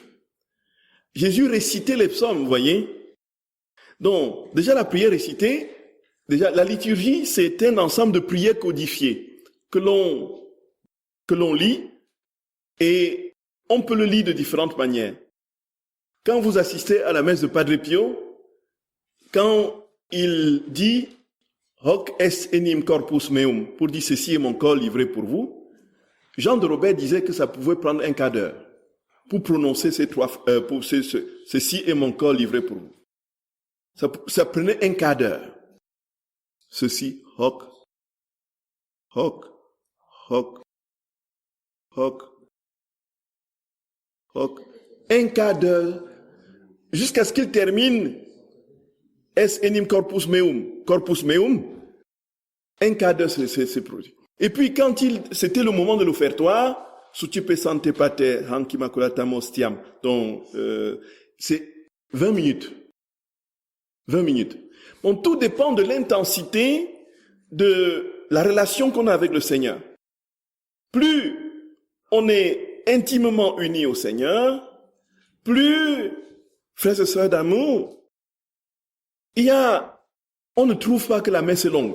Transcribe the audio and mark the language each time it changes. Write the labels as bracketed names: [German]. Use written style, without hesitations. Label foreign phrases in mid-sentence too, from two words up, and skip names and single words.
[French] Jésus récitait les psaumes, vous voyez. Donc, déjà la prière récitée, déjà la liturgie, c'est un ensemble de prières codifiées que l'on lit et on peut le lire de différentes manières. Quand vous assistez à la messe de Padre Pio, quand il dit « [Latin] Hoc est enim corpus meum [French] » pour dire « Ceci est mon corps livré pour vous », Jean de Robert disait que ça pouvait prendre un quart d'heure pour prononcer ceci est mon corps livré pour vous. Ça prenait un quart d'heure. Ceci, [Latin] hoc, hoc, hoc, hoc, hoc. [French] Un quart d'heure jusqu'à ce qu'il termine [Latin] es enim corpus meum. [French] Un quart d'heure, c'est produit. Et puis, quand c'était le moment de l'offertoire, [Latin] Sucipe sante pater, hanc immaculatam ostiam. [French] Donc, c'est 20 minutes. 20 minutes. Bon, tout dépend de l'intensité de la relation qu'on a avec le Seigneur. Plus on est intimement unis au Seigneur, plus, frères et sœurs d'amour, on ne trouve pas que la messe est longue.